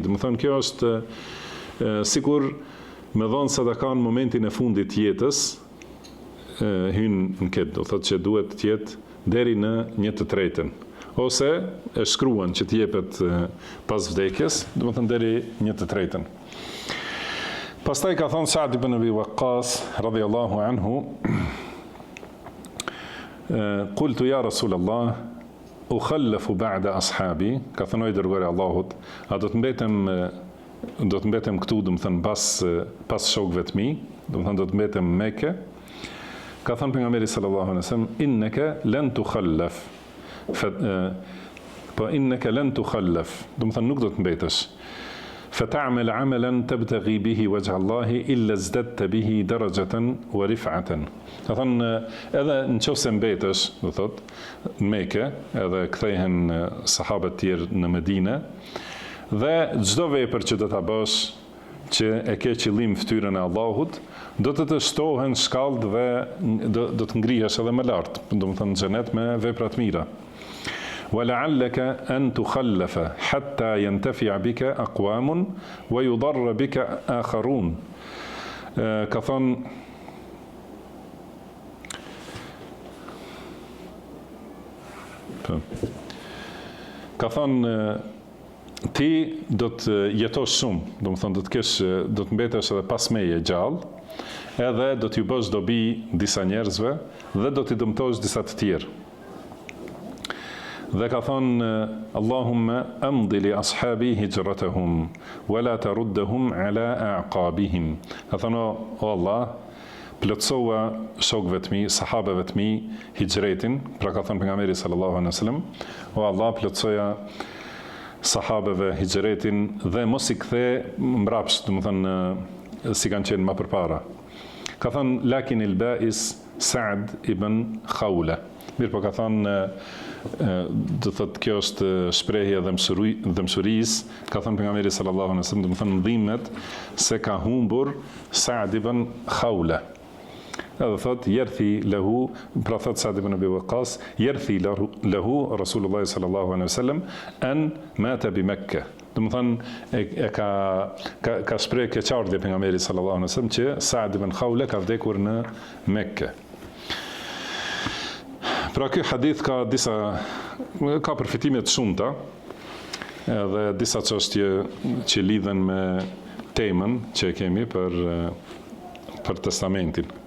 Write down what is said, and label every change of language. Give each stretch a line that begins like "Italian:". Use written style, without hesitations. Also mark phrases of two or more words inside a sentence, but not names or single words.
Albanian: Do të thonë kjo është sikur me dhënë sadaka në momentin e fundit të jetës, hyn në këtë, do thotë që duhet të jetë deri në 1/3. Ose e shkruan që të jepet pas vdekjes, do të thonë deri 1/3. Pastaj ka thënë Sa'd ibn Abi Waqqas
Arabic: رضي الله عنه قلت يا رسول الله أخلف بعد أصحابي,
Albanian: ka thënë dërguari i Allahut, a do të mbetem këtu, do të thënë pas shokëve të mi, do të thënë do të mbetem në Mekë. Ka thënë pejgamberi
Arabic: صلى الله عليه وسلم إنك لن تخلف.
Albanian: Po
Arabic: إنك لن تخلف,
Albanian: do të thënë nuk do të mbetesh.
Arabic: فتعمل عملا تبتغي به وجه الله إلا ازددت به درجة ورفعة.
Albanian: Ka thënë edhe nëse mbetesh, do thotë, në Mekë, edhe kthehen sahabët tjerë në Medinë, dhe çdo vepër që do ta bësh që e ke qëllim fytyrën e Allahut, do të shtohen shkallë dhe do të ngrihesh edhe më lart, do të thënë në xhenet me vepra të mira.
Arabic: ولعلك أن تخلف حتى ينتفع بك أقوام ويضر بك آخرون.
Albanian: Ka thënë ti do të jetosh shumë, do të thonë do të mbetesh edhe pas meje gjallë, edhe do t'ju bësh dobi disa njerëzve dhe do t'i dëmtosh disa të tjerë. Dhe ka thonë
Arabic: اللهم أمض لأصحابي هجرتهم ولا تردهم على أعقابهم.
Albanian: Ka thonë o Allah, plotësoa shokëve të mi, sahabeve të mi hijretin, pra ka thonë pejgamberi
Arabic: صلى الله عليه وسلم,
Albanian: o Allah, plotësoja sahabeve hijretin dhe mos i kthe mbrapsht, do të thonë si kanë qenë më përpara. Ka thonë
Arabic: لكن البائس Sa'd ibn Khawla.
Albanian: Mirë po ka thonë, do thotë kjo është shprehje dhe mëshurisë, ka thënë pejgamberi
Arabic: صلى الله عليه وسلم,
Albanian: do të thonë ndihmet se ka humbur Sa'd ibn Khawla. Edhe thotë
Arabic: يرثي له,
Albanian: pra thotë
Arabic: Sa'd ibn Abi Waqqas, يرثي له رسول الله صلى الله عليه وسلم أن مات بمكة.
Albanian: Do të thonë ka shprehje keqardhje pejgamberi
Arabic: صلى الله عليه وسلم
Albanian: që Sa'd ibn Khawla ka vdekur në Mekë. Pra ky hadith ka përfitime të shumta, edhe disa çështje që lidhen me temën që kemi për testamentin.